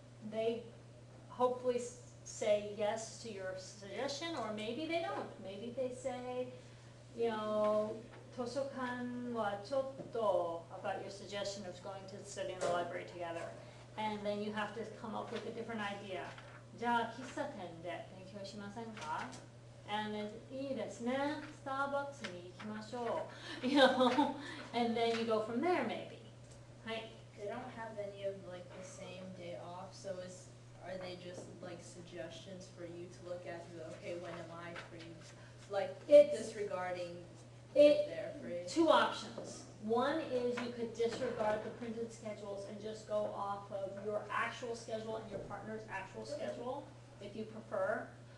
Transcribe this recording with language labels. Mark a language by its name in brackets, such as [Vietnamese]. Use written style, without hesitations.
[English] They hopefully say yes to your suggestion, or maybe they don't. Maybe they say, you know, [Japanese] Tosokan wa chotto, [English] about your suggestion of going to study in the library together. And then you have to come up with a different idea. [Japanese] じゃあ、喫茶店で勉強しませんか? [English] And then, [Japanese] いいですね。スターバックスに行きましょう。 [English] You know, and then you go from there maybe. はい。 They don't have any of like the same day off, so are are they just like suggestions for you to look at to go, okay, when am I free? Like It's- disregarding It- if they're free. Two options. One is you could disregard the printed schedules and just go off of your actual schedule and your partner's actual schedule, if you prefer.